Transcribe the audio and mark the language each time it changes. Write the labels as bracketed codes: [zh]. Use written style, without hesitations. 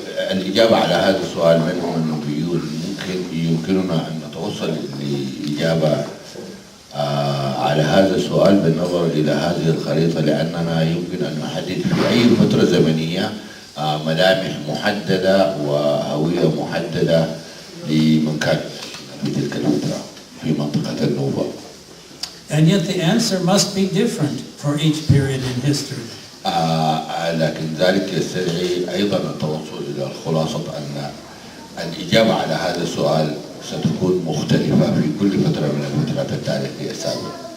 [ar] الإجابة على هذا السؤال من هم النوبيون يمكننا أن نتوصل لإجابة على هذا السؤال بالنظر إلى هذه الخريطة، لأننا يمكن أن نحدد في أي فترة زمنية ملامح محددة وهوية محددة لمن كان في تلك الفترة في منطقة النوبة. [en] And yet the answer must be different for each period in history. [ar] لكن ذلك يستدعي أيضا التوصل إلى الخلاصة أن الإجابة على هذا السؤال ستكون مختلفة في كل فترة من الفترات التاريخية السابقة.